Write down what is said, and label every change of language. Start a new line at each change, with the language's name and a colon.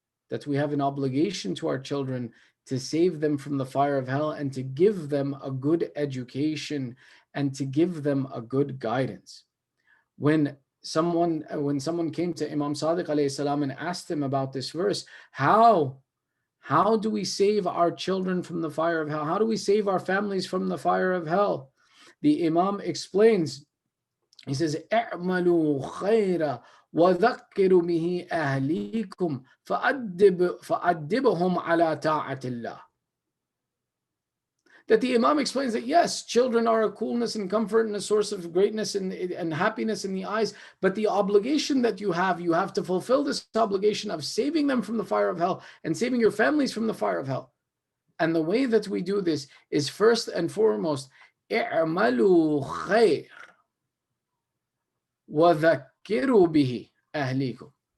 English: That we have an obligation to our children to save them from the fire of hell and to give them a good education and to give them a good guidance. When someone came to Imam Sadiq alayhi salam and asked him about this verse, how do we save our children from the fire of hell? How do we save our families from the fire of hell? The Imam explains, he says,
Arabic: اعملوا خيرا وذكروا به أهليكم فأدبهم على طاعة الله.
English: That the Imam explains that yes, children are a coolness and comfort and a source of greatness and happiness in the eyes, but the obligation that you have to fulfill this obligation of saving them from the fire of hell and saving your families from the fire of hell. And the way that we do this is first and foremost,
Arabic: اعملوا خير وَذَكِّرُوا بِهِ أَهْلِيكُمْ.